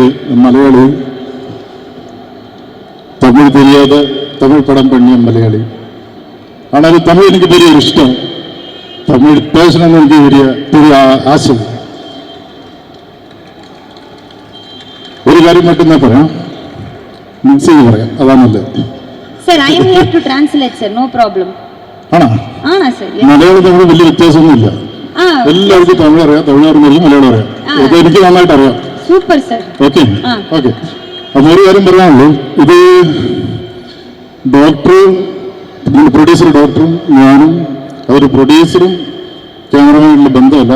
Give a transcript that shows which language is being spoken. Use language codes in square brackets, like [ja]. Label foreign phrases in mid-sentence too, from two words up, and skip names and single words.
[ta] மலையாளி, தமிழ் தெரியாத தமிழ் படம் பண்ணிய மலையாளி. ஆனாலும் தமிழ் எனக்கு பெரிய இஷ்டம். தமிழ் பேசணும்னு எனக்கு பெரிய ஆசை. ஒரு காரியம் மட்டும்தான் [ml] പറയാം, மிக்ஸ் ചെയ്ത് പറയാം, അതാണ് നല്ലത്. [en] sir I am here to translate sir, no problem. [ml] ആണോ? ആണോ സർ? മലയാളം തമിഴ് വലിയ വ്യത്യാസമൊന്നുമില്ല. എല്ലാവർക്കും തമിഴ് അറിയാം, തമിഴ് അറിഞ്ഞാലും മലയാളം അറിയാം. അത് എനിക്ക് നന്നായിട്ട് അറിയാം. സൂപ്പർ സർ. ഓക്കെ ഓക്കെ. അപ്പോൾ ഒരു കാര്യം പറയാനുള്ളൂ, ഇത് ഡോക്ടറും പ്രൊഡ്യൂസർ ഡോക്ടറും ഞാനും അതൊരു പ്രൊഡ്യൂസറും ക്യാമറമാനുള്ള ബന്ധമല്ല.